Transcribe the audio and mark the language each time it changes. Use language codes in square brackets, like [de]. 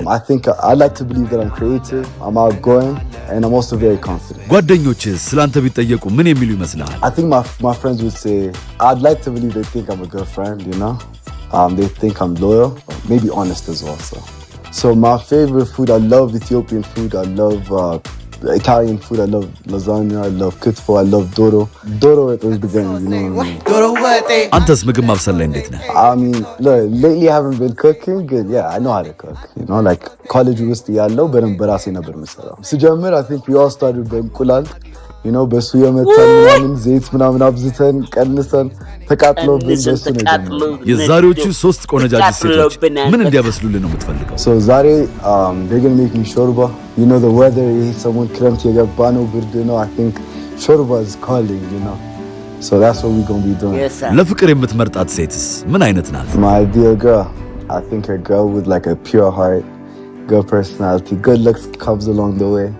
[en] I think I like to believe that I'm creative, I'm outgoing, and I'm also very confident. [am] ጓደኞችስ ስላንተ ቢጠየቁ ምን የሚሉ ይመስላል? [en] I think my friends would say I'd like to believe they think I'm a good friend, you know. They think I'm loyal, maybe honest as well. So my favorite food, I love Ethiopian food, I love Italian food, I love lasagna, I love kitfo, I love doro is the game, you know. [am] አንተስ ምግብ ማብሰል ላይ እንዴት ነህ? [en] I mean, look, lately I haven't been cooking good. Yeah, I know how to cook, you know, like [am] college ውስጥ ያለው በደንብ በራሴ ነበር የምሰራው። ስጀምር [en] I think we all started [am] በእንቁላል, you know, በሱ የመታን ምናምን ዘይት ምናምን አብዝተን ቀንሰን ተቃጥሎብን በሱ ነው። የዛሬዎቹ ሶስት ቆነጃጅት ሴቶች ምን እንዲያበስሉልን ነው የምትፈልገው? [en] So [am] ዛሬ [en] they're going to make me shorba. You know the weather, someone [am] ክረምት የገባ ነው ብርድ ነው. [en] I think shorba is calling, you know. So that's what we're going to be doing. [am] ለፍቅር የምትመርጣት ሴትስ ምን አይነት ናት? [en] My ideal girl, I think a girl with like a pure heart, good personality, good looks comes along the way.